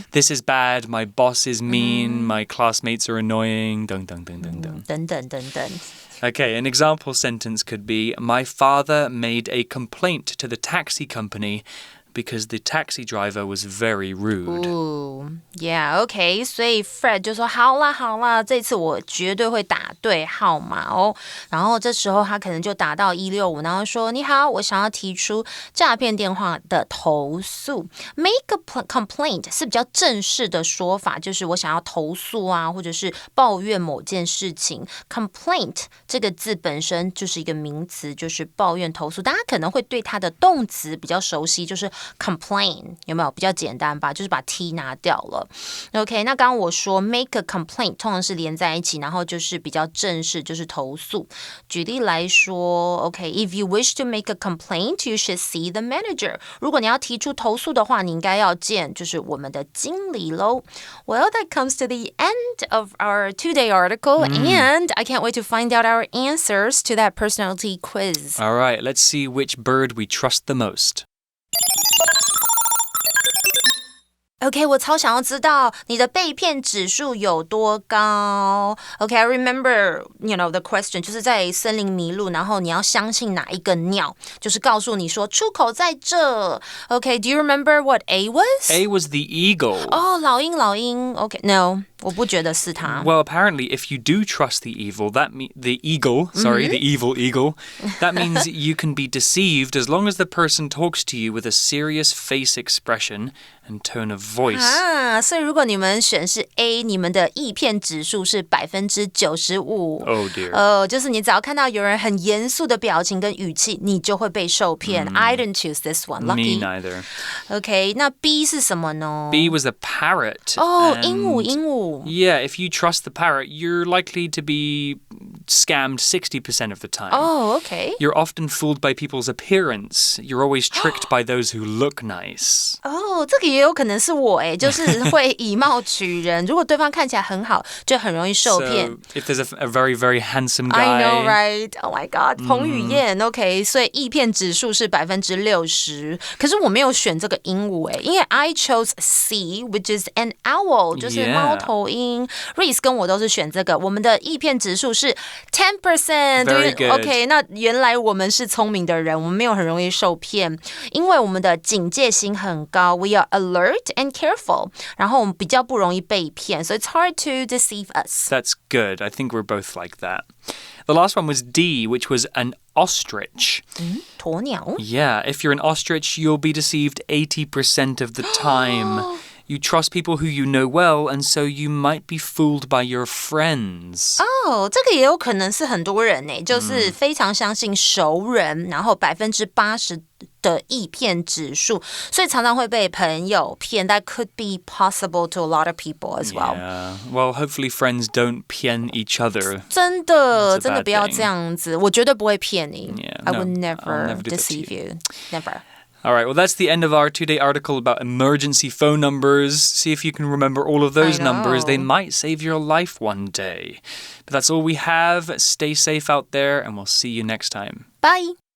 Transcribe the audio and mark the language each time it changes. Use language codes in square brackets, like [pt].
[en] This is bad, my boss is mean, my classmates are annoying, dun. [zh] 等等。 [en] Okay, an example sentence could be, my father made a complaint to the taxi company because the taxi driver was very rude. Yeah, okay. [zh] 所以 Fred 就说好啦，这次我绝对会打对号码哦。然后这时候他可能就打到165，然后说你好，我想要提出诈骗电话的投诉。 [en] Make a complaint [zh] 是比较正式的说法，就是我想要投诉啊，或者是抱怨某件事情。 Complaint 这个字本身就是一个名词，就是抱怨、投诉。大家可能会对它的动词比较熟悉，就是 complain 有没有比较简单吧？就是把 t 拿掉了。OK， 那刚刚我说 [en] make a complaint [zh] 通常是连在一起，然后就是比较正式，就是投诉。举例来说 [en] ，OK，if you wish to make a complaint, you should see the manager。 [zh] 如果你要提出投诉的话，你应该要见就是我们的经理咯。 [en] Well, that comes to the end of our two-day article, and I can't wait to find out our answers to that personality quiz. All right, let's see which bird we trust the most. [zh] OK， 我超想要知道你的被骗指数有多高。 [en] OK, I remember, the question [zh] 就是在森林迷路，然后你要相信哪一个鸟，就是告诉你说出口在这。 [en] OK, do you remember what A was? A was the eagle. [zh] 哦，老鹰。 [en] OK, no. [zh] 我不觉得是他。 [en] Well, apparently, if you do trust the evil, the evil eagle, that means you can be deceived as long as the person talks to you with a serious face expression and tone of voice. [zh] 所以如果你们选是 A， 你们的易骗指数是95%。 [en] Oh dear. [zh] 就是你只要看到有人很严肃的表情跟语气，你就会被受骗。 [en] I didn't choose this one. Lucky. Me neither. [zh] OK, 那 B 是什么呢？ [en] B was a parrot. [zh] 哦，鹦鹉。 [en] Yeah, if you trust the parrot, you're likely to be scammed 60% of the time. Oh, okay. You're often fooled by people's appearance. You're always tricked by those who look nice. Oh, [zh] 哦，这个也有可能是我就是会以貌取人。如果对方看起来很好，就很容易受骗。 [en] So, if there's a very, very handsome guy. I know, right? Oh my god, [zh] 彭于晏 OK, 所以易骗指数是60%。可是我没有选这个鹦鹉因为 [en] I chose C, which is an owl, [zh] 就是猫头鹰。 Reese 跟我都是选这个，我们的易骗指数是 10%。 [en] Very good. [zh] OK, 那原来我们是聪明的人，我们没有很容易受骗，因为我们的警戒心很高。 [en] We are alert and careful. [zh] 然后我们比较不容易被骗， [en] so it's hard to deceive us. That's good. I think we're both like that. The last one was D, which was an ostrich. [zh] 鸵鸟 [en] Yeah, if you're an ostrich, you'll be deceived 80% of the time. You trust people who you know well, and so you might be fooled by your friends. [zh] 这个也有可能是很多人就是非常相信熟人，然后80%的易骗指数，所以常常会被朋友骗。 [en] That could be possible to a lot of people as well. Yeah. Well, hopefully friends don't [zh] 骗 [en] each other. [zh] 真的不要这样子，我绝对不会骗你。 [en] Yeah, I no, would I'll never never do that to deceive you. Never. All right, well, that's the end of our two-day article about emergency phone numbers. See if you can remember all of those numbers. They might save your life one day. But that's all we have. Stay safe out there, and we'll see you next time. Bye!